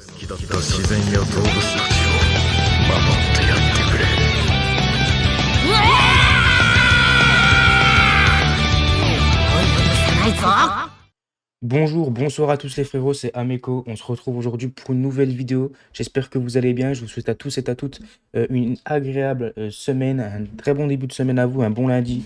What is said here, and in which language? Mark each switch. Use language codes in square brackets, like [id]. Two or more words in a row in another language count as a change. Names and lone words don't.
[ja] った自然や動物たちを守ってやってくれ。 [fr] Bonjour, bonsoir à tous les frérots, c'est Ameko. On se retrouve aujourd'hui pour une nouvelle vidéo. J'espère que vous allez bien. Je vous souhaite à tous et à toutes une agréable semaine, un très bon début de semaine à vous, un bon lundi.